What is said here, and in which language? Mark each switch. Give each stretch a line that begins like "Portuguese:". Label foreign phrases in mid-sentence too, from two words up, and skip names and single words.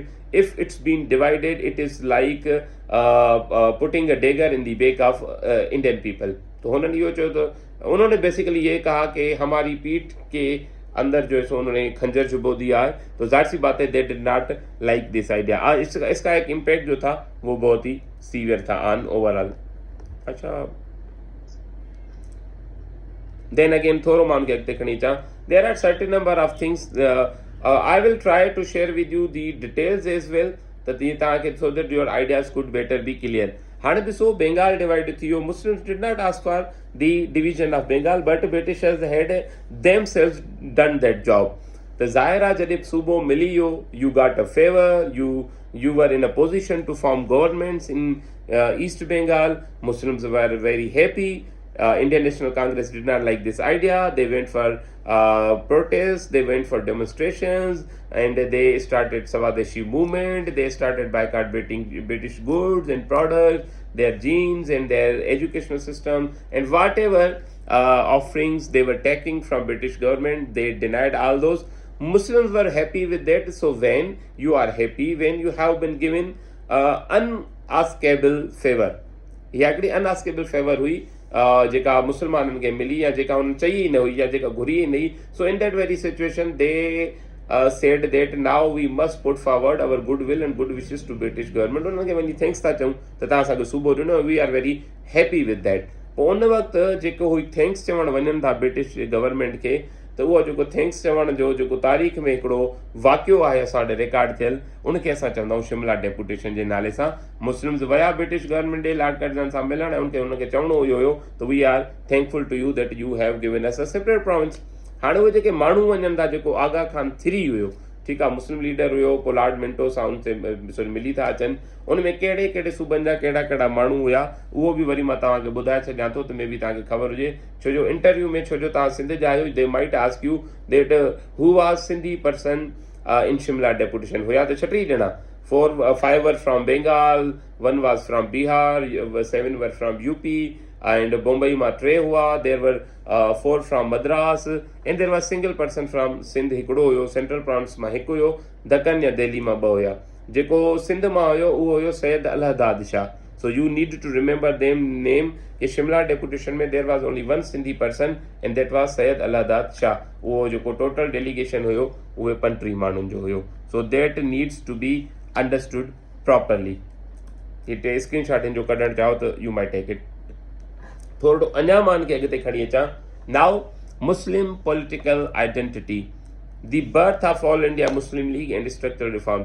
English: If it's been divided, it is like putting a dagger in the back of Indian people.
Hindi: तो उन्होंने यो चो, तो उन्होंने बेसिकली ये कहा कि हमारी पीठ के अंदर जो है सो उन्होंने खंजर चुबो दिया है, तो जाहिर सी बात है
English: they did not like this idea.
Hindi: इसका एक इम्पैक्ट जो था वो बहुत ही सीवियर था
English: on overall.
Sindhi: अच्छा,
English: then again
Sindhi: थोरो मां उनखे अॻिते खणी अचां,
English: There are certain number of things I will try to share with you the details as well,
Sindhi: त जीअं तव्हांखे
English: so that your ideas could better be clear.
Sindhi: हाणे ॾिसो, बंगाल डिवाइड थी वियो,
English: Muslims did not ask for the division of Bengal but Britishers had themselves done that job.
Sindhi: त ज़ाहिर आहे जॾहिं सूबो मिली वियो,
English: You got a favor, you were in a position to form governments in East Bengal. Muslims were very happy. Indian National Congress did not like this idea. They went for protests, they went for demonstrations, and they started Swadeshi movement. They started boycotting British goods and products, their genes and their educational system, and whatever offerings they were taking from British government, they denied all those. Muslims were happy with that. So when you are happy, when you have been given unaskable favor,
Sindhi: इहा हिकिड़ी
English: unaskable favor
Sindhi: हुई जेका मुस्लमाननि खे मिली, या जेका उन्हनि चई ई न हुई, या जेका घुरी ई न हुई।
English: So in that very situation they said that now we must put forward our goodwill and good wishes to British government.
Sindhi: उन्हनि खे वञी थैंक्स था चऊं त तव्हां असांखे सूबो ॾिनो,
English: We are very happy with that.
Sindhi: पोइ उन वक़्तु जेको हुई थैंक्स चवणु वञनि था
English: British government
Sindhi: खे, त उहो जेको थैंक्स चवण जो जेको तारीख़ में हिकिड़ो वाक़ियो आहे असां वटि रिकॉर्ड थियल, उनखे असां चवंदा आहियूं शिमला डेपुटेशन जे नाले सां। मुस्लिम्स विया
English: British government
Sindhi: ॾे लॉर्ड कर्ज़न सां मिलण, ऐं उनखे चवणो इहो हुयो त
English: we are thankful to you that you have given us a separate province.
Sindhi: हाणे उहे जेके माण्हू वञनि था, जेको आगा खान 3 हुयो, ठीकु आहे,
English: Muslim leader
Sindhi: हुयो, पोइ लॉर्ड मिंटो सां उनसे मिली था अचनि, उनमें कहिड़े कहिड़े सूबनि जा कहिड़ा कहिड़ा माण्हू हुया, उहो बि वरी मां तव्हांखे ॿुधाए छॾियां थो, त मे बि तव्हांखे ख़बर हुजे। छो जो इंटरव्यू में, छो जो तव्हां सिंध जा आहियो,
English: They might ask you that who was Sindhi person in Simla Deputation.
Sindhi: हुया त 6 ॼणा,
English: 5 were from Bengal, 1 was from Bihar, 7 were from UP,
Sindhi: and Bombay मां 3 हुआ,
English: there were 4 from Madras, and there was single person from Sindh
Sindhi: हिकिड़ो हुयो,
English: Central Province
Sindhi: मां 1 हुयो, दक्कन या दिल्ली मां 2 हुया। जेको सिंध मां हुयो उहो हुयो सैयद अलहदाद शाह।
English: So you need to remember them name. कि Simla Deputation में there was only 1 Sindhi person and that was Syed Allahdad Shah।
Sindhi: उहो जेको टोटल डेलीगेशन हुयो उहे 35 माण्हुनि जो हुयो।
English: So that needs to be understood properly.
Sindhi: हिते स्क्रीन शॉट जो कढणु चाहो त
English: you might take it.
Sindhi: थोरो अञा मां हिनखे अॻिते खणी अचां।
English: Now Muslim political identity, the birth of All India Muslim League and structural reform.